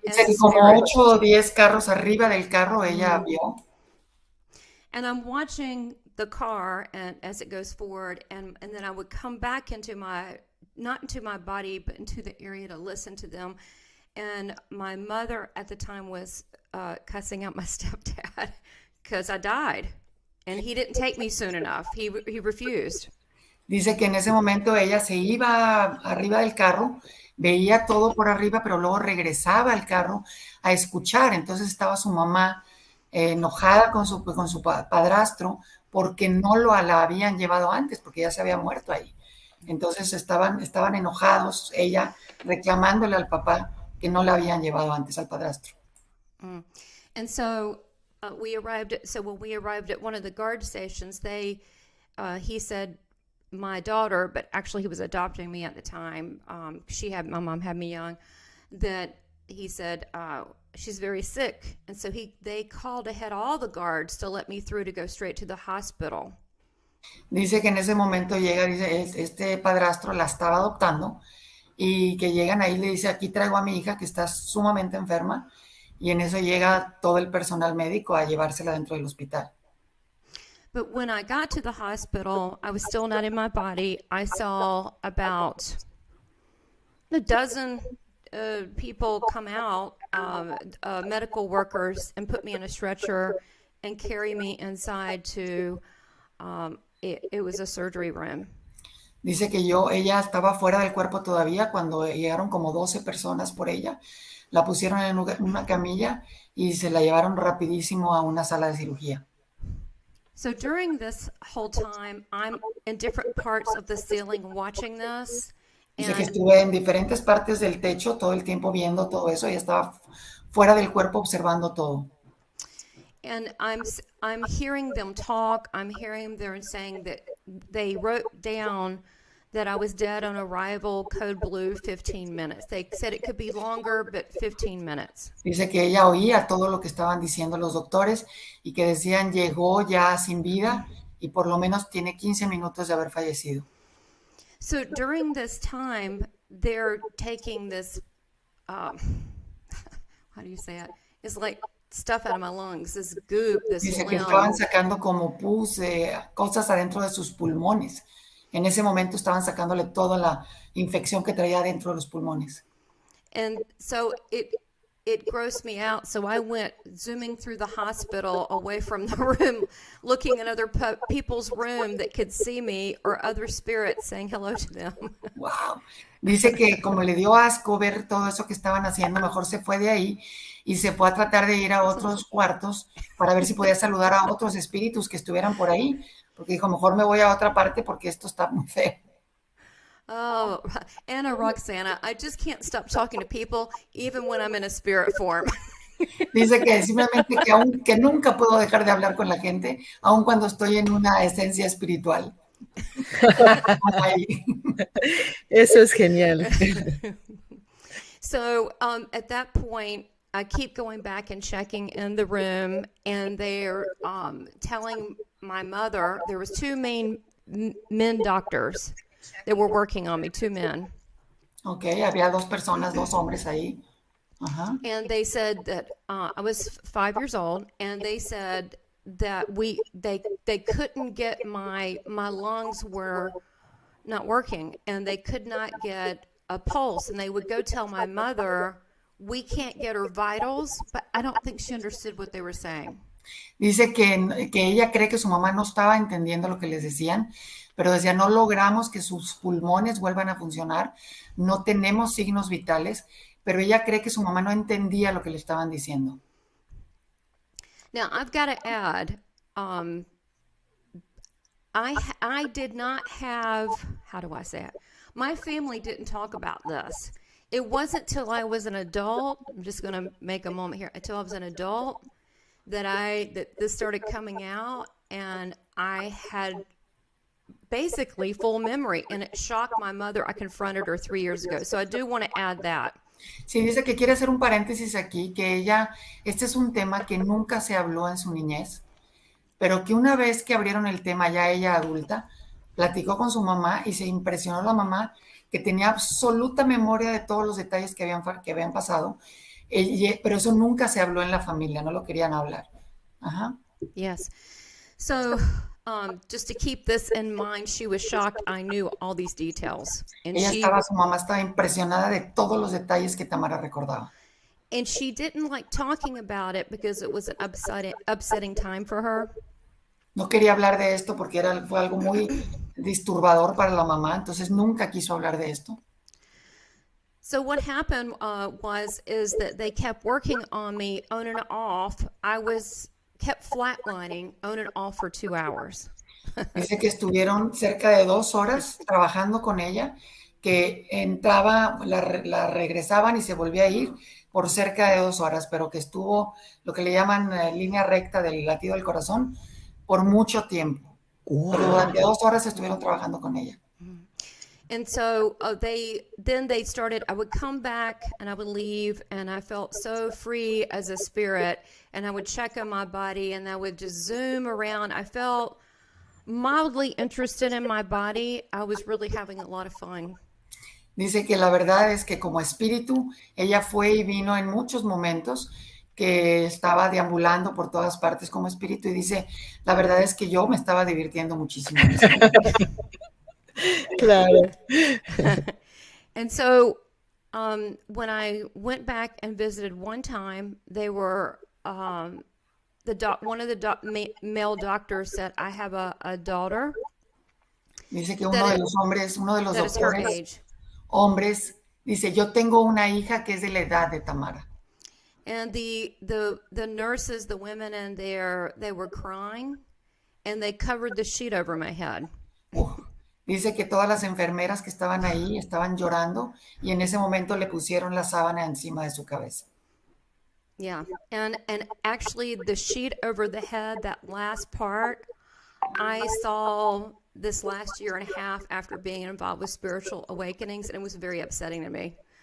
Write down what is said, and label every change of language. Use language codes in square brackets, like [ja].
[es] Dice que como 8 o 10 carros arriba del carro ella vio. [en] And I'm watching the car and as it goes forward, and then I would come back into not into my body, but into the area to listen to them. And my mother at the time was cussing out my stepdad because I died, and he didn't take me soon enough. He refused. [es] Dice que en ese momento ella se iba arriba del carro, veía todo por arriba, pero luego regresaba al carro a escuchar. Entonces estaba su mamá enojada con su padrastro porque no la habían llevado antes, porque ya se había muerto ahí. Entonces estaban enojados, ella reclamándole al papá que no la habían llevado antes al padrastro. [en] And so when we arrived at one of the guard stations, he said, my daughter, but actually he was adopting me at the time. My mom had me young. That he said she's very sick, and so they called ahead all the guards to let me through to go straight to the hospital. [es] Dice que en ese momento llega, dice, este padrastro la estaba adoptando y que llegan ahí, le dice, aquí traigo a mi hija que está sumamente enferma, y en eso llega todo el personal médico a llevársela dentro del hospital. [en] But when I got to the hospital, I was still not in my body. I saw about a dozen people come out, medical workers, and put me in a stretcher and carry me inside to, it was a surgery room. [es] Dice que ella estaba fuera del cuerpo todavía cuando llegaron como 12 personas por ella. La pusieron en una camilla y se la llevaron rapidísimo a una sala de cirugía. [en] So during this whole time, I'm in different parts of the ceiling watching this. [es] Dice que estuve en diferentes partes del techo todo el tiempo viendo todo eso y estaba fuera del cuerpo observando todo. [en] And I'm hearing them talk. I'm hearing them saying that they wrote down that I was dead on arrival, code blue, 15 minutes. They said it could be longer, but 15 minutes. [es] Dice que ella oía todo lo que estaban diciendo los doctores y que decían llegó ya sin vida y por lo menos tiene 15 minutos de haber fallecido. [en] So during this time, they're taking this, how do you say it? It's like stuff out of my lungs, this goop, this [es] Dice que [en] phlegm. [es] estaban sacando como pus, cosas adentro de sus pulmones. En ese momento estaban sacándole toda la infección que traía dentro de los pulmones. [en] And so it grossed me out. So I went zooming through the hospital away from the room, looking at other people's room that could see me or other spirits saying hello to them. Wow. [es] Dice que como le dio asco ver todo eso que estaban haciendo, mejor se fue de ahí y se fue a tratar de ir a otros cuartos para ver si podía saludar a otros espíritus que estuvieran por ahí, porque dijo, mejor me voy a otra parte porque esto está muy feo. [en] Oh, Anna Roxana, I just can't stop talking to people even when I'm in a spirit form. [es] Dice que simplemente que nunca puedo dejar de hablar con la gente, aun cuando estoy en una esencia espiritual. Eso es genial. [en] So at that point, I keep going back and checking in the room, and they're telling my mother, there was two men doctors that were working on me, two men. [es] Okay, había dos personas, dos hombres ahí. Uh-huh. [en] And they said that I was 5 years old, and they said that they couldn't get my lungs were not working, and they could not get a pulse, and they would go tell my mother, we can't get her vitals, but I don't think she understood what they were saying. [es] Dice que ella cree que su mamá no estaba entendiendo lo que les decían, pero decía, no logramos que sus pulmones vuelvan a funcionar, no tenemos signos vitales, pero ella cree que su mamá no entendía lo que le estaban diciendo. [en] Now, I've got to add, I did not have, how do I say it? My family didn't talk about this. It wasn't till I was an adult, I'm just going to make a moment here, until I was an adult that this started coming out, and I had basically full memory, and it shocked my mother. I confronted her 3 years ago, so I do want to add that. [es] Sí, dice que quiere hacer un paréntesis aquí, que ella, este es un tema que nunca se habló en su niñez, pero que una vez que abrieron el tema ya ella adulta, platicó con su mamá y se impresionó la mamá que tenía absoluta memoria de todos los detalles que habían pasado, pero eso nunca se habló en la familia, no lo querían hablar. Ajá. [en] Yes. So, just to keep this in mind, she was shocked I knew all these details. And [es] su mamá estaba impresionada de todos los detalles que Tamara recordaba. [en] And she didn't like talking about it because it was an upsetting time for her. [es] No quería hablar de esto porque fue algo muy disturbador para la mamá, entonces nunca quiso hablar de esto. [en] So what happened is that they kept working on me on and off. I kept flatlining on and off for 2 hours. [es] Dice que estuvieron cerca de 2 horas trabajando con ella, que entraba, la regresaban y se volvía a ir por cerca de 2 horas, pero que estuvo lo que le llaman línea recta del latido del corazón por mucho tiempo. Wow. Pero durante 2 horas estuvieron trabajando con ella. [en] And so they started, I would come back and I would leave, and I felt so free as a spirit, and I would check on my body and I would just zoom around. I felt mildly interested in my body. I was really having a lot of fun. [es] Dice que la verdad es que como espíritu, ella fue y vino en muchos momentos, que estaba deambulando por todas partes como espíritu, y dice, la verdad es que yo me estaba divirtiendo muchísimo. Claro. [en] And so when I went back and visited one time, they were one of the male doctors said, I have a daughter. [es] Dice que uno de los doctores hombres dice, yo tengo una hija que es de la edad de Tamara. [en] And the nurses, the women in there, they were crying, and they covered the sheet over my head. [es] Dice que todas las enfermeras que estaban ahí estaban llorando, y en ese momento le pusieron la sábana encima de su cabeza. [en] Yeah, and actually the sheet over the head, that last part, I saw this last year and a half after being involved with spiritual awakenings, and it was very upsetting to me.